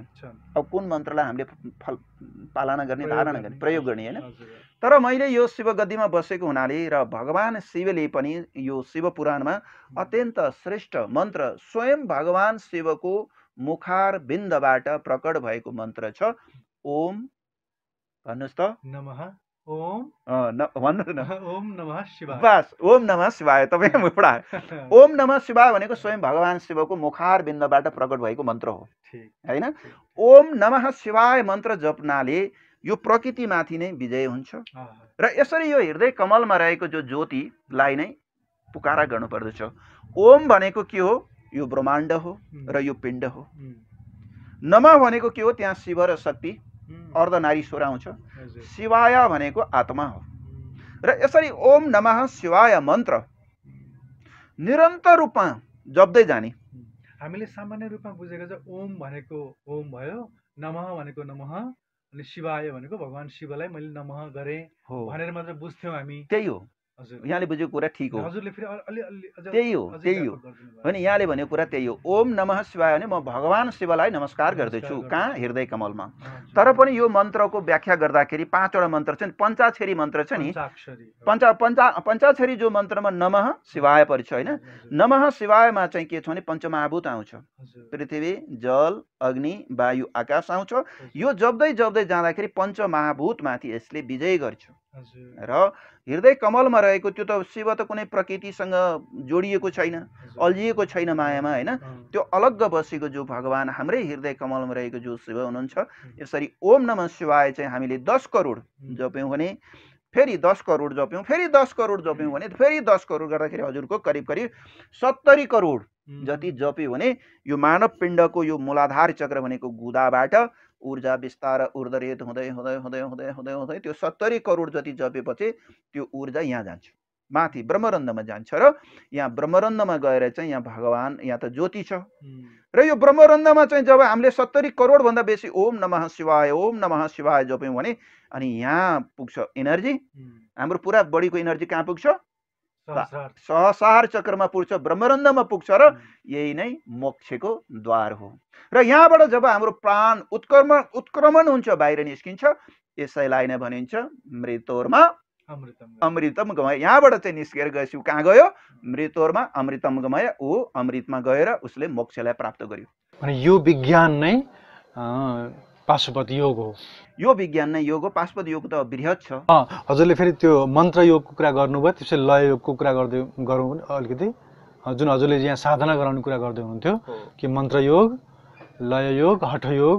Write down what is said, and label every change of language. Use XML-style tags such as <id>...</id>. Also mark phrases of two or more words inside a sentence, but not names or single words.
<ne>अब कुन मन्त्रलाई हामीले पालना गर्ने, धारणा गर्ने, प्रयोग गर्ने, हैन? तर मैले यो शिव गद्दीमा बसेको हुनाले र भगवान शिवले पनि यो शिव पुराणमा अत्यन्त श्रेष्ठ मन्त्र स्वयं भगवान शिवको मुखार बिन्दबाट प्रकट भएको मन्त्र छ। ओम भन्नुस् त,</ne> <sa>नमः ओम</sa> <ne>भन्नु न,</ne> <sa>ओम नमः शिवाय।</sa> <ne>बस</ne> <sa>ओम नमः शिवाय</sa> <ne>तपाईँ मुखडा।</ne> <sa>ओम नमः शिवाय</sa> <ne>भनेको स्वयं भगवान शिवको मुखार बिन्दबाट प्रकट भएको मन्त्र हो, हैन?</ne> <sa>ओम नमः शिवाय</sa> <ne>मन्त्र जप्नाले यो प्रकृतिमाथि नै विजय हुन्छ र यसरी यो हृदय कमलमा रहेको जो ज्योतिलाई नै पुकारा गर्नुपर्दछ। ओम भनेको के हो? यो ब्रह्माण्ड हो र यो पिण्ड हो। नमः भनेको के हो? त्यहाँ शिव र शक्ति अर्धनारीश्वर आउँछ। शिवाय भनेको आत्मा हो र यसरी</ne> <sa>ओम नमः शिवाय</sa> <ne>मन्त्र निरन्तर रूपमा जप्दै जाने। हामीले सामान्य रूपमा बुझेको छ ओम भनेको ओम भयो, नमः भनेको नमः, अनि शिवाय भनेको भगवान शिवलाई मैले नमः गरे भनेर मात्र बुझ्थ्यौँ हामी। त्यही हो, यहाँले बुझेको कुरा ठिक हो। हजुरले फेरि त्यही हो अनि यहाँले भनेको कुरा त्यही हो।</ne> <sa>ओम नमः शिवाय</sa> <ne>भने म भगवान शिवलाई नमस्कार गर्दैछु, कहाँ? हृदय कमलमा। तर पनि यो मन्त्रको व्याख्या गर्दाखेरि 5 वटा मन्त्र छन्, पञ्चाक्षरी मन्त्र छ नि। पञ्चाक्षरी जो मन्त्रमा</ne> <sa>नमः शिवाय</sa> <ne>परिछ, हैन? नमः शिवायमा चाहिँ के छ भने पञ्चमहाभूत आउँछ। पृथ्वी, जल, अग्नि, वायु, आकाश आउँछ। यो जप्दै जप्दै जाँदाखेरि पञ्चमहाभूतमाथि यसले विजय गर्छ र हृदय कमलमा रहेको त्यो त शिव त कुनै प्रकृतिसँग जोडिएको छैन, अल्झिएको छैन मायामा, हैन? त्यो अलग्ग बसेको जो भगवान हाम्रै हृदय कमलमा रहेको जो शिव हुनुहुन्छ। यसरी</ne> <sa>ओम नमः शिवाय</sa> <ne>चाहिँ हामीले 10 करोड जप्यौँ भने फेरि 10 करोड जप्यौँ, फेरि 10 करोड जप्यौँ भने फेरि 10 करोड गर्दाखेरि हजुरको करिब करिब 70 करोड जति जप्यो भने यो मानव पिण्डको यो मूलाधार चक्र भनेको गुदाबाट ऊर्जा विस्तार ऊर्ध्वरेत हुँदै हुँदै हुँदै हुँदै हुँदै हुँदै त्यो 70 करोड जति जपेपछि त्यो ऊर्जा यहाँ जान्छ, माथि ब्रह्मरन्ध्रमा जान्छ र यहाँ ब्रह्मरन्ध्रमा गएर चाहिँ यहाँ भगवान, यहाँ त ज्योति छ र यो ब्रह्मरन्ध्रमा चाहिँ जब हामीले 70 करोड भन्दा बेसी</ne> <sa>ओम नमः शिवाय</sa> <ne>जप्यौँ भने अनि यहाँ पुग्छ एनर्जी। हाम्रो पुरा बडीको एनर्जी कहाँ पुग्छ? सहस्रार चक्रमा पुग्छ, ब्रह्मरन्ध्रमा पुग्छ र यही नै मोक्षको द्वार हो। र यहाँबाट जब हाम्रो प्राण उत्क्रमण हुन्छ, बाहिर निस्किन्छ, यसैलाई नै भनिन्छ</ne> <sa>मृतोर्मा अमृतम गमय।</sa> <ne>यहाँबाट चाहिँ निस्केर गएपछि कहाँ गयो?</ne> <sa>मृतोर्मा अमृतम गमय।</sa> <ne>ऊ अमृतमा गएर उसले मोक्षलाई प्राप्त गर्यो। अनि यो विज्ञान नै पाशुपत योग हो। यो विज्ञान नै योग हो। पाशुपत योग त बृहत छ। हजुरले फेरि त्यो मन्त्र योगको कुरा गर्नुभयो, त्यसै लय योगको कुरा गरौँ भने अलिकति, जुन हजुरले यहाँ साधना गराउने कुरा गर्दै हुनुहुन्थ्यो कि मन्त्र योग, लय योग, हठ योग।</ne>